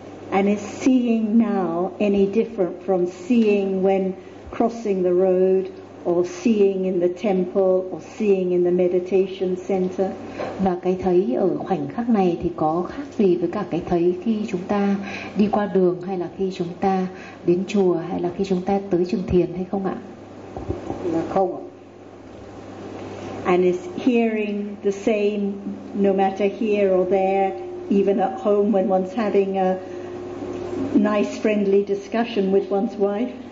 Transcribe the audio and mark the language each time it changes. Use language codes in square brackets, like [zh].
[en] And is seeing now any different from seeing when crossing the road, or seeing in the temple, or seeing in the meditation center? [vi] Và cái thấy ở khoảnh khắc này thì có khác gì với cả cái thấy khi chúng ta đi qua đường, hay là khi chúng ta đến chùa, hay là khi chúng ta tới trường thiền hay không ạ? Là không. [en] And is hearing the same no matter here or there, even at home when one's having a nice friendly discussion with one's wife?